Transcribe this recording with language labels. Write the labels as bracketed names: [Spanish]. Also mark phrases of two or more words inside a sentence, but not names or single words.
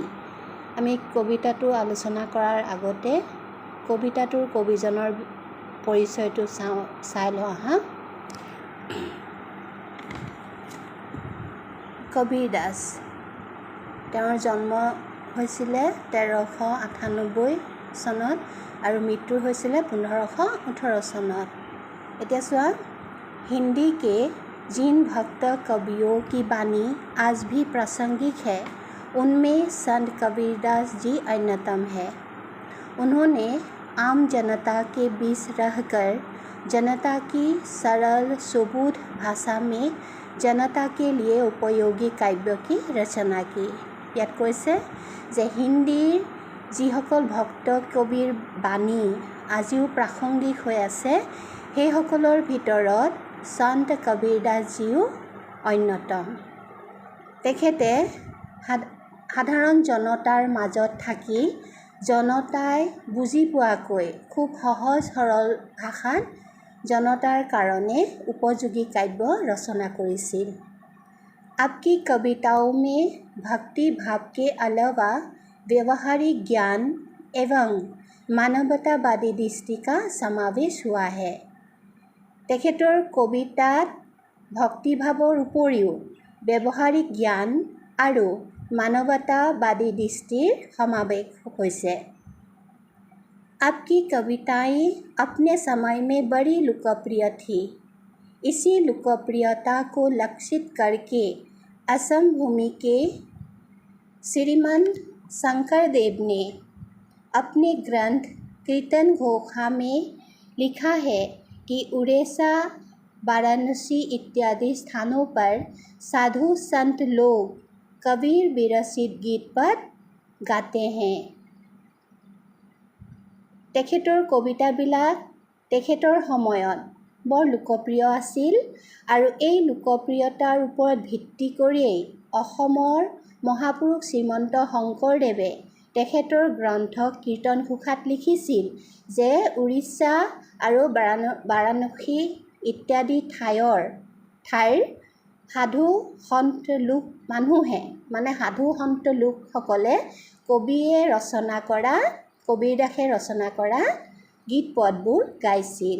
[Assamese] আমি কবিতাটো আলোচনা কৰাৰ আগতে কবিতাটোৰ কবিজনৰ পৰিচয়টো চাই লওঁ আহা। কবিৰ দাস। তেওঁৰ জন্ম হৈছিলে 1398 চনত আৰু মৃত্যু হৈছিলে 1518 চনত। এতিয়া চোৱা, [Hindi] हिंदी के जिन भक्त कवियों की वाणी आज भी प्रासंगिक है, उनमें संत कबीरदास जी अन्यतम है। उन्होंने आम जनता के बीच रहकर जनता की सरल सुबोध भाषा में जनता के लिए उपयोगी काव्य की रचना की। [Assamese] ইয়াত কৈছে যে হিন্দীৰ যিসকল ভক্ত কবিৰ বাণী আজিও প্ৰাসংগিক হৈ আছে, সেইসকলৰ ভিতৰত সন্ত কবীৰদাসজীও অন্যতম। তেখেতে সাধাৰণ জনতাৰ মাজত থাকি জনতাই বুজি পোৱাকৈ খুব সহজ সৰল ভাষাত জনতাৰ কাৰণে উপযোগী কাব্য ৰচনা কৰিছিল। [Hindi] आपकी कविताओं में भक्ति भाव के अलावा व्यवहारिक ज्ञान एवं मानवतावादी दृष्टि का समावेश हुआ है। [Assamese] তেখেতৰ কবিতাত ভক্তিভাৱৰ উপৰিও ব্যৱহাৰিক জ্ঞান আৰু মানৱতাবাদী দৃষ্টিৰ সমাৱেশ হৈছে। [Hindi] आपकी कविताएं अपने समय में बड़ी लोकप्रिय थी। इसी लोकप्रियता को लक्षित करके असम भूमि के श्रीमान शंकरदेव ने अपने ग्रंथ कीर्तन घोषा में लिखा है कि उड़ीसा, वाराणसी इत्यादि स्थानों पर साधु संत लोग कबीर विरचित गीत पर गाते हैं। [Assamese] তেখেতৰ কবিতাবিলাক তেখেতৰ সময়ত বৰ লোকপ্ৰিয় আছিল আৰু এই লোকপ্ৰিয়তাৰ ওপৰত ভিত্তি কৰিয়েই অসমৰ মহাপুৰুষ শ্ৰীমন্ত শংকৰদেৱে তেখেতৰ গ্ৰন্থ কীৰ্তন ঘোষাত লিখিছিল যে উৰিষ্যা আৰু বাৰাণসী ইত্যাদি ঠাইৰ সাধু সন্ত লোকসকলে কবীৰদাসে ৰচনা কৰা গীত পদবোৰ গাইছিল।